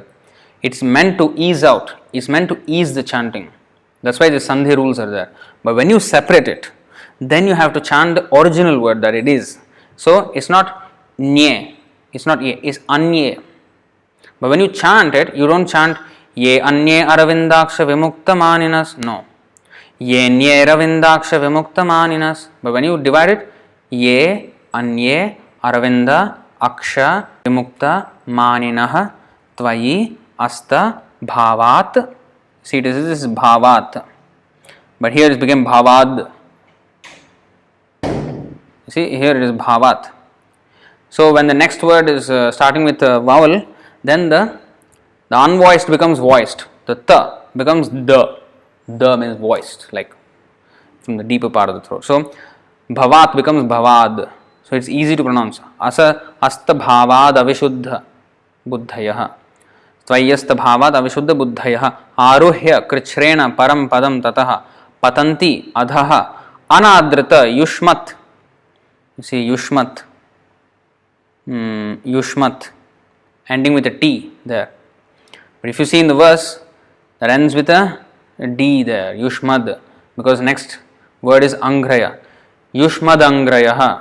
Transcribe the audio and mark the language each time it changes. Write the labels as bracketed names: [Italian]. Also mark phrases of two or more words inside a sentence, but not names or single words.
[English] It's meant to ease out, it's meant to ease the chanting. That's why the Sandhi rules are there. But when you separate it, then you have to chant the original word that it is. So it's not Nye, it's not Ye, it's Anye. But when you chant it, you don't chant [Sanskrit] ये अन्ये अरविन्दाक्ष विमुक्तमानिनस्. [English] No. [Sanskrit] ये न्ये रविन्दाक्ष विमुक्तमानिनस्. [English] But when you divide it, [Sanskrit] ये अन्ये अरविन्द अक्ष विमुक्त मानिनः त्वयि अस्त भवत्. [English] See, this is Bhavat. But here it became Bhavad. See, here it is Bhavat. So when the next word is starting with a vowel, then the unvoiced becomes voiced. The ta becomes the. The means voiced, like from the deeper part of the throat. So bhavat becomes bhavad. So it's easy to pronounce. [Sanskrit] अस अस्त भवद् अविशुद्ध बुद्धयः. त्वयस्त भवद् अविशुद्ध बुद्धयः। आरुह्य कृच्छ्रेण परं पदं ततः पतन्ति अधः अनादृत युष्मत्. [English] You see yushmat. Yushmat. Ending with a T there. But if you see in the verse, that ends with a D there, Yushmad, because next word is Angraya. [Sanskrit] युष्मद् अङ्घ्रयः.